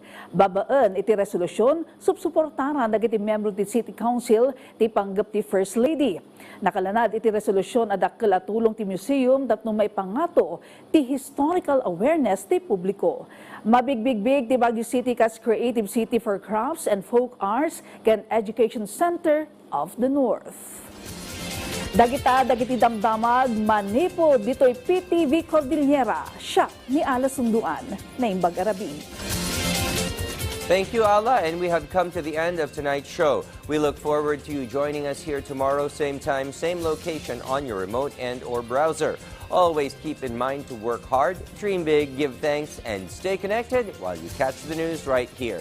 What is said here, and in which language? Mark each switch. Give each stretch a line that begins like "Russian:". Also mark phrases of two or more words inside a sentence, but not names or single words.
Iloko: Babaan iti resolusyon subsuportaran dagiti membro ti City Council ti panggap ti First Lady. Nakalanad iti resolusyon adakkel a tulong ti museum tapno may pangato ti
English: historical awareness
Iloko: ti publiko. Mabigbigbig ti Baguio City kas Creative City for Crafts and Folk Arts ken Education Center of the North. Dagiti damdamag manipod dito'y PTV Cordillera. Siya ni Ala Sunduan na Imbag Arabi.
English: Thank you, Ala, and we have come to the end of tonight's show. We look forward to you joining us here tomorrow, same time, same location on your remote and/or browser. Always keep in mind to work hard, dream big, give thanks, and stay connected while you catch the news right here.